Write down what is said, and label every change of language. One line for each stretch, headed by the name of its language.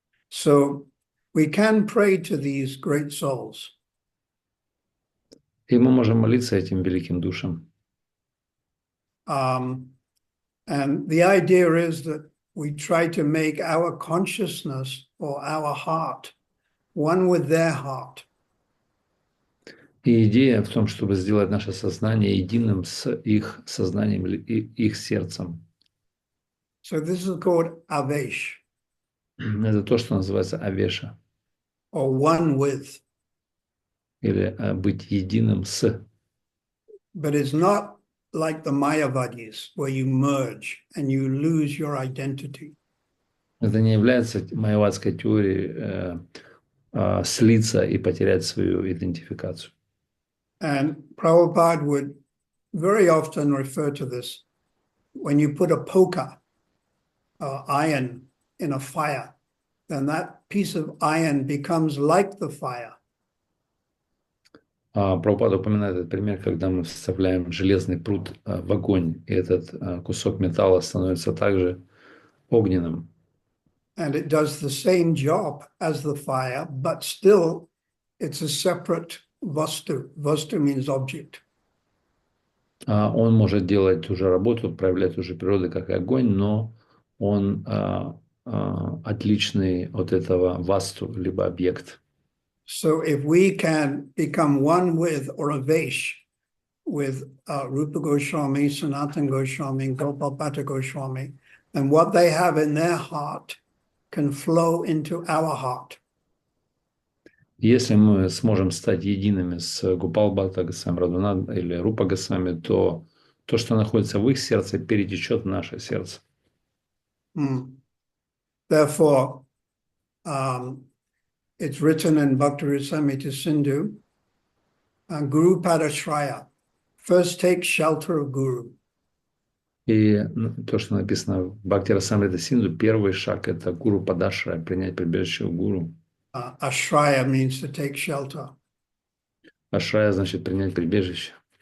English: So we can pray to these great souls.
Russian: И мы можем молиться этим великим душам.
English: And the idea is that we try to make our consciousness or our heart one with their heart.
Russian: И идея в том, чтобы сделать наше сознание единым с их сознанием и их сердцем.
English: So this is called avesh.
Russian: Это то, что называется авеша.
English: Or one with.
Russian: Или быть единым с.
English: But it's not like the Mayavadis, where you merge and you lose your identity.
Russian: Это не является майявадской теорией слиться и потерять свою идентификацию.
English: And Prabhupada would very often refer to this. When you put a poker, iron in a fire, then that piece of iron becomes like the fire.
Russian: Прабхупада упоминает этот пример, когда мы вставляем железный прут в огонь, и этот кусок металла становится также огненным.
English: And it does the same job as the fire, but still it's a separate vastu. Vastu means object.
Russian: Он может делать ту же работу, проявлять ту же природу, как и огонь, но он отличный от этого васту, либо объект.
English: So if we can become one with or avesh with Rupa Goswami, Sanatana Goswami, Gopal Bhatta Goswami, then what they have in their heart can flow into our heart.
Russian: Если мы сможем стать едиными с Гопал Бхатта Госвами Радханат или Рупа Госвами, то то, что находится в их сердце, перетечет в наше сердце.
English: Therefore, it's written in Bhakti Rasamrita Sindhu, Guru Padashraya, first take shelter of Guru.
Russian: И то, что написано в Бхакти Расамрита Синду, первый шаг – это гуру падашрая, принять прибежище у гуру.
English: Ashraya means to take shelter.
Russian: Ашрая значит принять прибежище.